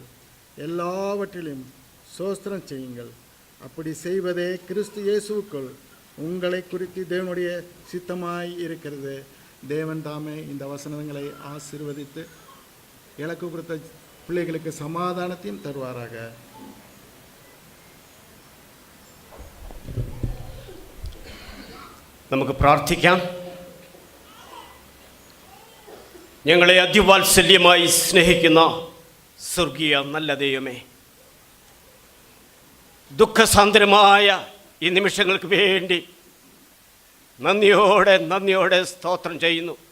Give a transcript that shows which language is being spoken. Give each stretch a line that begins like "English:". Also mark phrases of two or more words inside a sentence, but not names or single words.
Tamil: எல்லாவற்றிலும் ஸ்தோத்திரம் செய்யுங்கள். அப்படி செய்வதே கிறிஸ்து இயேசுவுக்குள் உங்களை குறித்து தேவனுடைய சித்தமாய் இருக்கிறது. தேவன் தாமே இந்த வசனங்களை ஆசீர்வதித்து இலக்கு கொடுத்த பிள்ளைகளுக்கு சமாதானத்தையும் தருவாராக.
Malayalam: നമുക്ക് പ്രാർത്ഥിക്കാം. ഞങ്ങളെ അതിവാത്സല്യമായി സ്നേഹിക്കുന്ന സ്വർഗീയ നല്ല ദൈവമേ, ദുഃഖസാന്ദ്രമായ ഈ നിമിഷങ്ങൾക്ക് വേണ്ടി നന്ദിയോടെ സ്തോത്രം ചെയ്യുന്നു.